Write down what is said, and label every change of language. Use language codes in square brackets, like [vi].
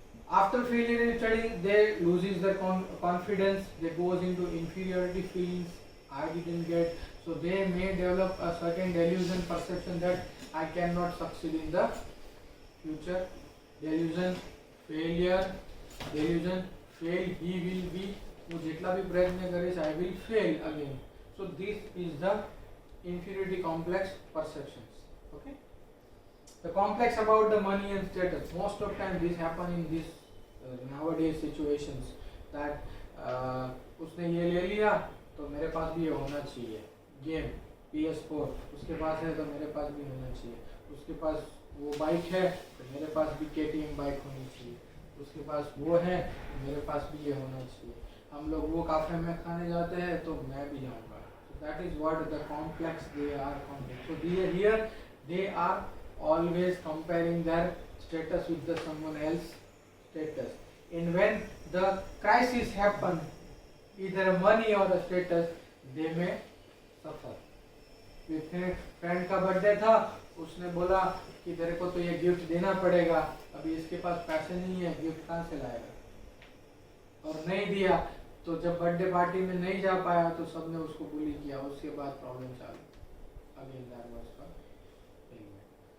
[en] After failure in study, they loses their confidence. They goes into inferiority feelings. I didn't get. So they may develop a certain delusion, perception that I cannot succeed in the future. Delusion, failure, delusion, fail. He will be. [hi] वो जितना भी प्रयत्न करे, [en] I will fail again. So this is the inferiority complex perceptions. Okay. The complex about the money and status. Most of time this happen in this nowadays situations that [hi] उसने ये ले लिया तो मेरे पास भी ये होना चाहिए. गेम PS4 उसके पास है तो मेरे पास भी होना चाहिए. उसके पास वो बाइक है तो मेरे पास भी KTM बाइक होनी चाहिए. उसके पास वो है तो मेरे पास भी ये होना चाहिए. हम लोग वो काफे में खाने जाते हैं तो मैं भी जाऊंगा. [en] So that is what the complex they are complex. So here they are always comparing their status with the someone else status. And when the crisis happen, either money or a status, they may suffer. [hi] Friend का birthday था, उसने बोला कि तेरे को तो ये gift देना पड़ेगा, अभी इसके पास पैसे नहीं है, गिफ्ट कहाँ से लाएगा, और नहीं दिया तो जब बर्थडे पार्टी में नहीं जा पाया तो सबने उसको बुली किया. उसके बाद प्रॉब्लम चालू. [en] Again that was for element.